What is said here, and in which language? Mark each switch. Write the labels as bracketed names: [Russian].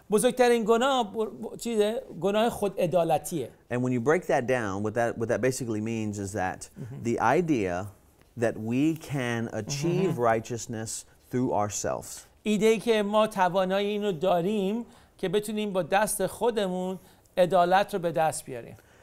[Persian] بزرگترین گناه چیزه؟ گناه خود عدالتیه. [English] And when you break that down, what that basically means is that the idea that we can achieve righteousness through ourselves. [Persian] ایده‌ای که ما توانایی اینو داریم که بتونیم با دست خودمون عدالت رو به دست بیاریم.